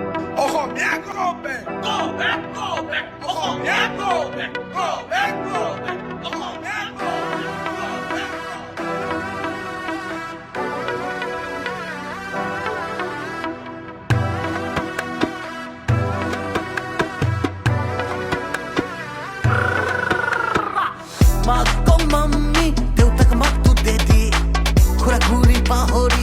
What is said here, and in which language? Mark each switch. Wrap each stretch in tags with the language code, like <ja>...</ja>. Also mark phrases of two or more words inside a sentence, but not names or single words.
<en>অসমীয়া go back, go back, go back, অসমীয়া go back, go back, go back, অসমীয়া go back, go back.</en> <as>মাতক মাম্মি দেউতাক মাতটো দেদি খুৰা খুৰী পাহৰি</as>